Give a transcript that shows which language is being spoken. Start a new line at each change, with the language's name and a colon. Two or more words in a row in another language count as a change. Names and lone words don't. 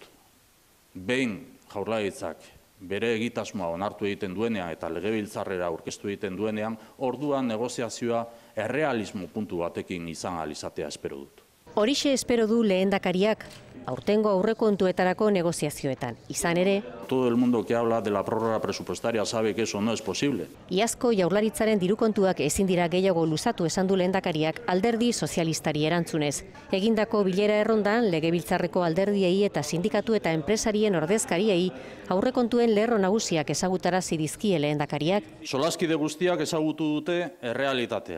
Basque: Behin Jaurlaritzak bere egitasmoa onartu egiten duenean eta legebiltzarrera aurkeztu egiten duenean, orduan negoziazioa errealismo puntu batekin izan ahal izatea espero dut. Horixe espero du lehendakariak, aurtengo aurrekontuetarako negoziazioetan. Izan ere,
Spanish: todo el mundo que habla de la prórroga presupuestaria sabe que eso no es posible.
Basque: Iazko Jaurlaritzaren dirukontuak ezin dira gehiago luzatu esan du lehendakariak alderdi sozialistari erantzunez. Egindako bilera errondan legebiltzarreko alderdiei eta sindikatu eta enpresarien ordezkariei aurrekontuen lerro nagusiak ezagutarazi dizkie lehendakariak. Solaskide guztiak ezagutu dute errealitatea.